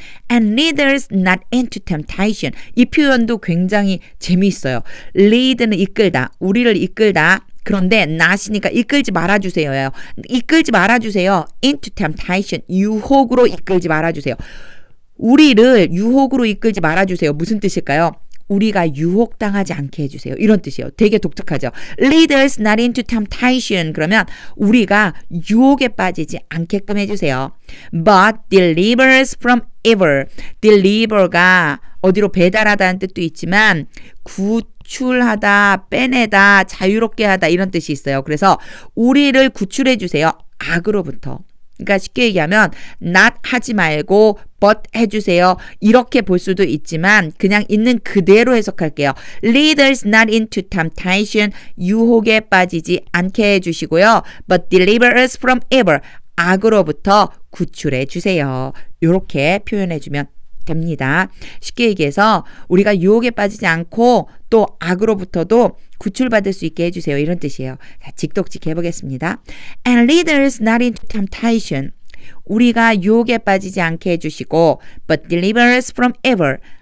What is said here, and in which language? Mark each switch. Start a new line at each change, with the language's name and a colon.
English: And lead us not into temptation.
Korean: 이 표현도 굉장히 재미있어요. lead는 이끌다, 우리를 이끌다. 그런데 not이니까 이끌지 말아주세요. 이끌지 말아주세요.
English: into temptation,
Korean: 유혹으로 이끌지 말아주세요. 우리를 유혹으로 이끌지 말아주세요. 무슨 뜻일까요? 우리가 유혹당하지 않게 해주세요. 이런 뜻이에요. 되게 독특하죠.
English: Lead us not into temptation.
Korean: 그러면 우리가 유혹에 빠지지 않게끔 해주세요.
English: But deliver us from evil.
Korean: deliver가 어디로 배달하다는 뜻도 있지만 구출하다, 빼내다, 자유롭게 하다 이런 뜻이 있어요. 그래서 우리를 구출해 주세요. 악으로부터. 그러니까 쉽게 얘기하면 not 하지 말고 but 해주세요. 이렇게 볼 수도 있지만 그냥 있는 그대로 해석할게요.
English: Lead us not into temptation.
Korean: 유혹에 빠지지 않게 해주시고요.
English: But deliver us from evil.
Korean: 악으로부터 구출해 주세요. 이렇게 표현해주면 됩니다. 쉽게 얘기해서 우리가 유혹에 빠지지 않고 또 악으로부터도 구출받을 수 있게 해주세요. 이런 뜻이에요. 자, 직독직 해보겠습니다.
English: And lead us not into temptation.
Korean: 우리가 유혹에 빠지지 않게 해주시고
English: but deliver us from evil.